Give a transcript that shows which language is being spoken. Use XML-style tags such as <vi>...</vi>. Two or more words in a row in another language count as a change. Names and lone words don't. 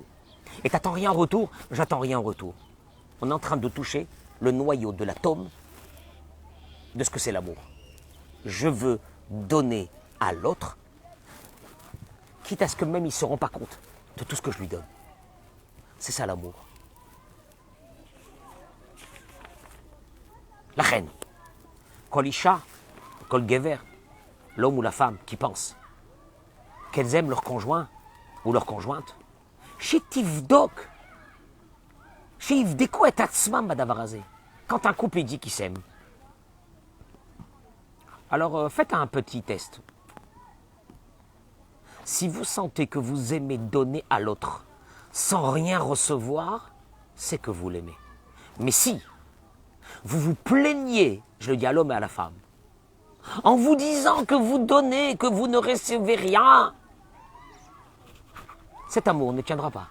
<fr>Et t'attends rien en retour? J'attends rien en retour. On est en train de toucher le noyau de l'atome de ce que c'est l'amour. Je veux donner à l'autre, quitte à ce que même ils ne se rendent pas compte de tout ce que je lui donne. C'est ça l'amour. La reine.</fr> <he>כל אישה, כל גבר,</he> <fr>l'homme ou la femme qui pense qu'elles aiment leur conjoint ou leur conjointe.</fr> <he>שתבדוק, שיבדקו את עצמם בדבר.</he> <fr>Quand un couple dit qu'il s'aime, alors faites un petit test. Si vous sentez que vous aimez donner à l'autre sans rien recevoir, c'est que vous l'aimez. Mais si vous vous plaignez, je le dis à l'homme et à la femme, en vous disant que vous donnez, que vous ne recevez rien, cet amour ne tiendra pas.</fr>